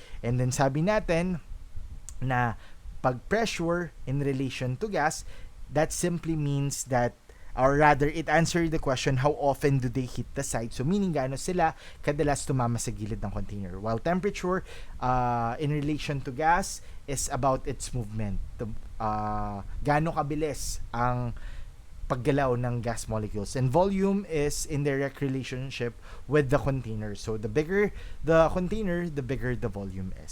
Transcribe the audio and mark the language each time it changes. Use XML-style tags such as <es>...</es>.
<en>And then</en> <tl>sabi natin na pag</tl> <en>pressure in relation to gas, that simply means that, or rather, it answered the question, how often do they hit the side? So, meaning,</en> <tl>gaano sila kadalas tumama sa gilid ng</tl> <en>container. While temperature, in relation to gas, is about its movement.</en> <tl>Gaano kabilis ang paggalaw ng gas molecules.</tl> <en>And volume is in direct relationship with the container. So, the bigger the container, the bigger the volume is.</en>